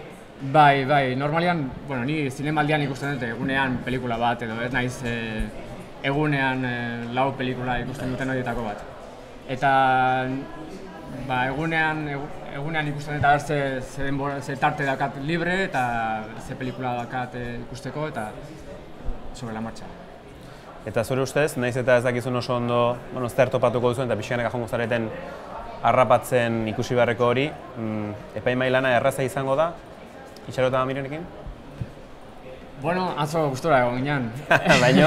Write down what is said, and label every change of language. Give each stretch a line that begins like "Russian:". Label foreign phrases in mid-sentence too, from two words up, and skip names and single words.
Basque: Bai, normalian, ni Zinemaldian ikusten dut egunean pelikula bat edo ez naiz egunean 4 pelikula ikusten duten horietako bat. Eta egunean ikusten dut ze tarte daukat libre eta ze pelikula daukat ikusteko eta
Spanish: sobre la marcha.
Basque: Eta zure ustez, nahiz eta ez dakizun oso ondo zer topatuko duzuen eta pixkanaka jongo zareten harrapatzen ikusi beharreko hori, epaimai lana erraza izango da, Itxaro eta Mirenekin? Bueno, atzo gustora egon ginen. Baino?